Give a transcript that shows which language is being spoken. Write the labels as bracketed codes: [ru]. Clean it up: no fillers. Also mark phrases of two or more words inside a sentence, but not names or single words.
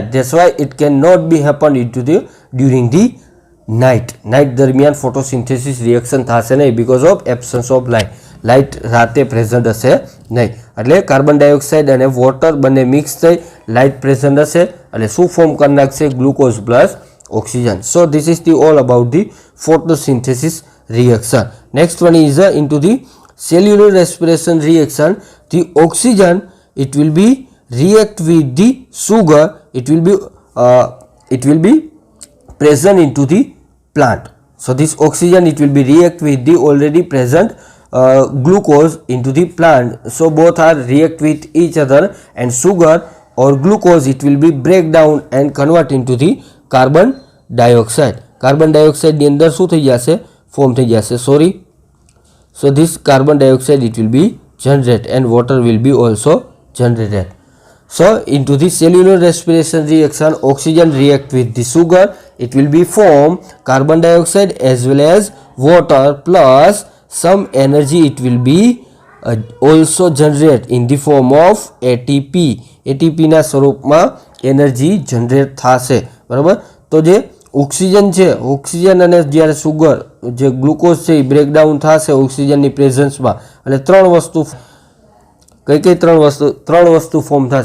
[en] that's why it can not be happen during the night. night દરમિયાન photosynthesis reaction [gu] થશે નહીં [en] because of absence of light. [gu] લાઇટ રાતે પ્રેઝન્ટ હશે નહીં એટલે [en] carbon dioxide [gu] અને વોટર બંને મિક્સ થઈ [en] light present [gu] હશે એટલે શું ફોર્મ કરી નાખશે, [en] glucose plus oxygen. So this is the all about the photosynthesis reaction. Next one is into the cellular respiration reaction. The oxygen, it will be react with the sugar, it will be present into the plant. So this oxygen, it will be react with the already present glucose into the plant. So both are react with each other and sugar or glucose, it will be break down and convert into the carbon dioxide. carbon dioxideની [gu] અંદર શું થઈ જશે, ફોર્મ થઈ જશે, સોરી. [en] so this carbon dioxide it will be generate and water will be also generated. so into the cellular respiration reaction oxygen react with the sugar, it will be form carbon dioxide as well as water plus some energy it will be also generate in the form of ATP. [gu] એટીપીના સ્વરૂપમાં [en] energy generate [gu] થશે. બરાબર, તો જે ઓક્સિજન છે, ઓક્સિજન અને જ્યારે સુગર જે ગ્લુકોઝ છે એ બ્રેકડાઉન થશે [en] oxygenની presenceમાં [gu] એટલે ત્રણ વસ્તુ ફોર્મ થશે.